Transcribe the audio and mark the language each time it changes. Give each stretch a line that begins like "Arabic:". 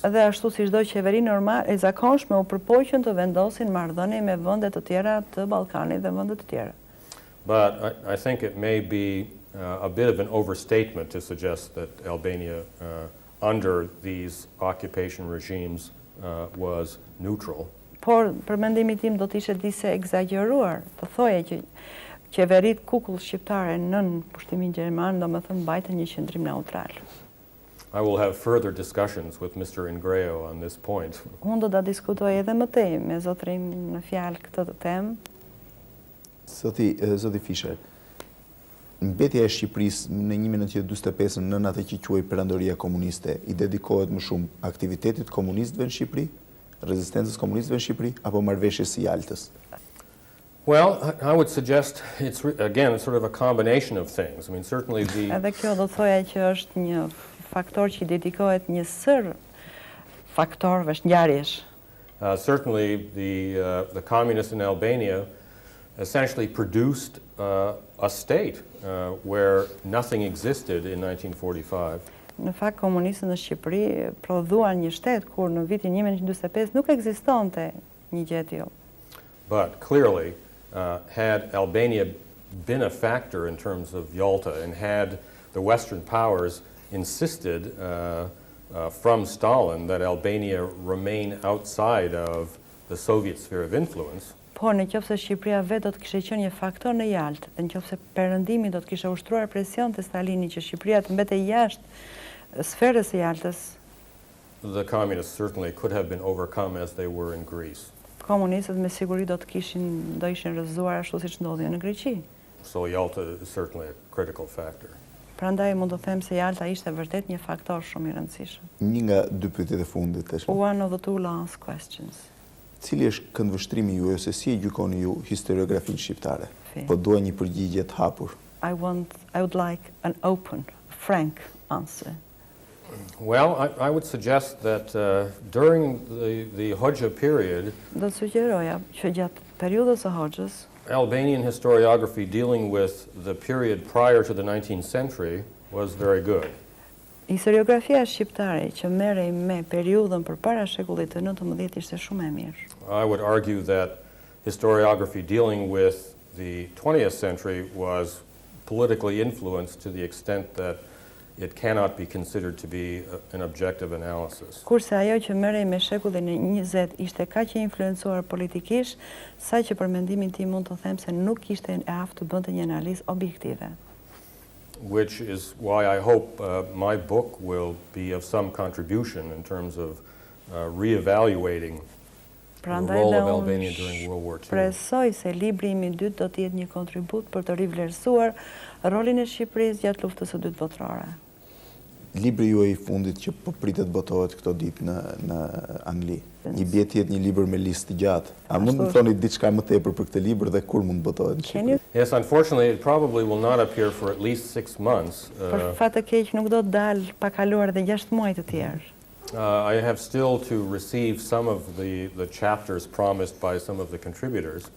Albanian: Dhe ashtu si çdo qeveri normal e zakonshme u përpoqën të vendosin marrëdhënie me vende të tjera të Ballkanit dhe vende të tjera.
English: But I think it may be a bit of an overstatement to suggest that Albania, under these occupation regimes, was neutral.
Albanian: Por, për mendimin tim do të ishte dise egzageruar të thoje që qeverit kukull shqiptare nën pushtimin gjerman domethënë mbajtën një qëndrim neutral.
English: I will have further discussions with Mr. Ingreo on this point.
Albanian: Unë do ta diskutoj edhe më tej me zotrin në fjalë këtë temë. Zoti Fischer, mbetja e Shqipërisë në 1945 nën atë që quhej perandoria komuniste i dedikohet më shumë aktivitetit komunistëve në Shqipëri, rezistencës komunistëve në Shqipëri apo marrëveshjes së Jaltës?
English: Well, I would suggest it's again sort of a combination of things. I mean, certainly the
Albanian: Edhe kjo do thoya që është një faktor që i dedikohet një sër faktorëve ngjarjesh.
English: certainly the communists in Albania essentially produced a state where nothing existed in 1945.
Albanian: Në fakt komunistët në Shqipëri prodhuan një shtet kur në vitin 1945 nuk ekzistonte një gjë e tillë.
English: But clearly, had Albania been a factor in terms of Yalta and had the Western powers insisted from Stalin that Albania remain outside of the Soviet sphere of influence,
Albanian: Por nëse Shqipëria vetë do të kishte qenë një faktor në Jaltë, dhe nëse perëndimi do të kishte ushtruar presion te Stalini që Shqipëria të mbetej jashtë sferës së Jaltës,
English: the communists certainly could have been overcome as they were in Greece.
Albanian: Komunistët me siguri do ishin rrëzuar ashtu siç ndodhi në Greqi.
English: So Yalta is certainly a critical factor.
Albanian: Prandaj mund të them se Jalta ishte vërtet një faktor shumë i rëndësishëm. Një nga dy pyetjet e fundit tash.
English: One of the two last questions.
Albanian: Cili është këndvështrimi juaj ose si e gjykoni ju historiografinë shqiptare? Fi. Po dua një përgjigje të hapur.
English: I would like an open, frank answer. Well, I would suggest that during the Hoxha period,
Albanian: Do të sugjeroja që gjatë periudhës së Hoxhës,
English: Albanian historiography dealing with the period prior to the 19th century was very good.
Albanian: historiografia shqiptare që merrej me periudhën përpara shekullit të 19 ishte shumë e mirë.
English: I would argue that historiography dealing with the 20th century was politically influenced to the extent that it cannot be considered to be an objective analysis.
Albanian: Kurse ajo që merrej me shekullin e 20 ishte kaq e influencuar politikisht, sa që për mendimin tim mund të them se nuk ishte e aftë të bënte një analizë objektive.
English: Which is why I hope my book will be of some contribution in terms of reevaluating the role of Albania during World War II.
Albanian: Presoj se libri im I dytë do të jetë një kontribut për të rivlerësuar rolin e Shqipërisë gjatë luftës së dytë botërore. Libri juaj I fundit që po pritet botohet këto ditë në Angli. I bie të jetë një libër me listë gjatë. A mund të thoni diçka më tepër për këtë libër dhe kur mund botohet në Shqipëri?
English: Yes, unfortunately, it probably will not appear for at least 6 months.
Albanian: Për fat të keq nuk do të dalë pa kaluar edhe 6 muaj të tjerë.
English: I have still to receive some of the chapters promised by some of the contributors.